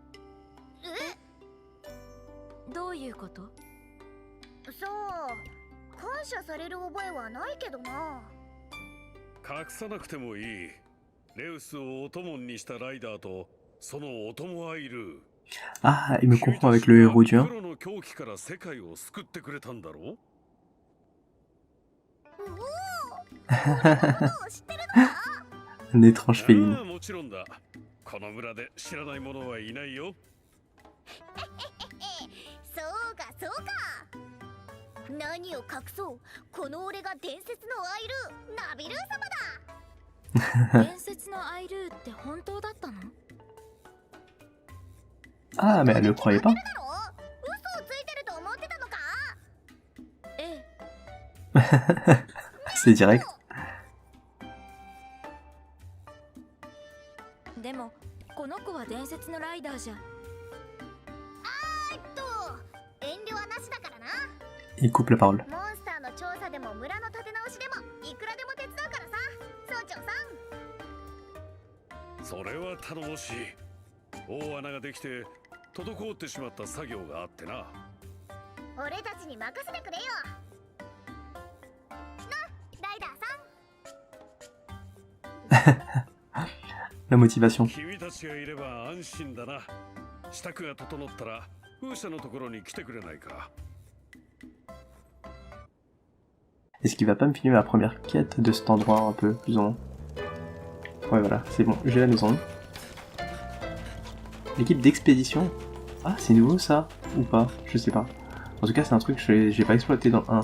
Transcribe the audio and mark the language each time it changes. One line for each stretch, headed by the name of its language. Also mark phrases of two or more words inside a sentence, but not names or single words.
Japanese: どういうこと？そう、感謝される覚えはないけどな。隠さなくてもいい。レウスをお供にしたライダーとそのお供はいる。
French: Ah, il me confond avec le héros du 1.
Japanese: 黒の狂気から世界を救ってくれたんだろう。
French: Un étrange féline.
Japanese: もちろんだ。この村で知らない者はいないよ。そうかそうか。何を隠そう、この俺が伝説のアイルー、ナビルー様だ。伝説のアイルーって本当だったの？
French: Ah, mais elle le croyait pas.
Japanese: 嘘をついてると思ってたのか？ええ。
French: C'est direct.
Japanese: でもこの子は伝説のライダーじゃ。遠慮はなしだからな。
French: Il coupe la parole.
Japanese: モンスターの調査でも村の立て直しでもいくらでも手伝うからさ、村長さん。それは頼もしい。大穴ができて滞ってしまった作業があってな。俺たちに任せてくれよ。な、ライダーさん。
French: La motivation.
Japanese: 君たちがいれば安心だな。支度が整ったら風車のところに来てくれないか。
French: Est-ce qu'il va pas me filmer ma première quête de cet endroit un peu, plus ou moins? Ouais, voilà, c'est bon, j'ai la maison. L'équipe d'expédition. Ah, c'est nouveau ça? Ou pas? Je sais pas. En tout cas, c'est un truc que j'ai pas exploité dans le 1.